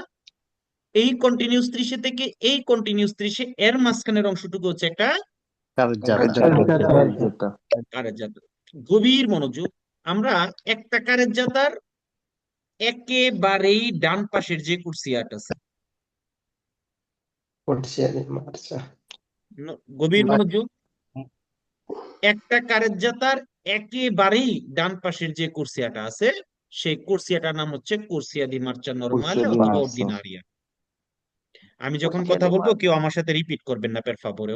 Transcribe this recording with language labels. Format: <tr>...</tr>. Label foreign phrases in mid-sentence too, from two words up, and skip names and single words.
<bn>এই কন্টিনিউস 30-এ থেকে এই কন্টিনিউস 30-এ এর মাঝখানের অংশটুকু হচ্ছে একটা কারেজ্জাতা কারেজ্জাতা। গভীর মনোযোগ। আমরা একটা কারেজ্জাতার একেবারেই ডান পাশের যে কুর্সিয়াট আছে,</bn> <it>Corsia di marcia.</it> <bn>গভীর মনোযোগ, একটা কারেজ্জাতার একেবারেই ডান পাশের যে কুর্সিয়াটা আছে, সেই কুর্সিয়াটার নাম হচ্ছে</bn> <it>corsia di marcia normale Corsia di</it> <bn>অথবা</bn> <it>marcia অর্ডিনারিয়া।</it> <bn>আমি যখন কথা বলবো কেউ আমার সাথে রিপিট করবেন না,</bn> <it>per favore.</it>